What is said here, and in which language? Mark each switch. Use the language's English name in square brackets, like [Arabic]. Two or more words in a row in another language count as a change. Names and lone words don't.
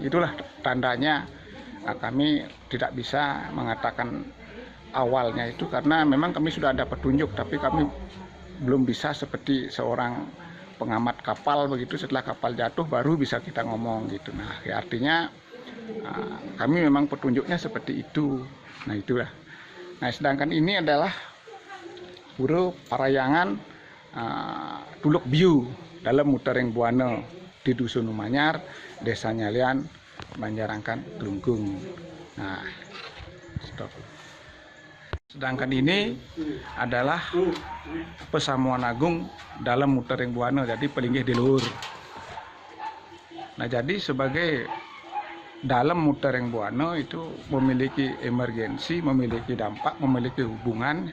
[Indonesian] Itulah tandanya kami tidak bisa mengatakan awalnya itu, karena memang kami sudah ada petunjuk, tapi kami belum bisa seperti seorang pengamat kapal begitu, setelah kapal jatuh baru bisa kita ngomong gitu. Nah, artinya kami memang petunjuknya seperti itu. Nah, itulah. Nah, sedangkan ini adalah Puro Parayangan Tuluk Biu dalam Mutering Buana di Dusun Manyar, Desa Nyalian, Banjarangkan, Klungkung. Nah, stop. Sedangkan ini adalah Pesamuan Agung dalam Mutering Buana, jadi pelinggih di luhur. Nah, jadi sebagai dalam Mutering Buana itu memiliki emergensi, memiliki dampak, memiliki hubungan.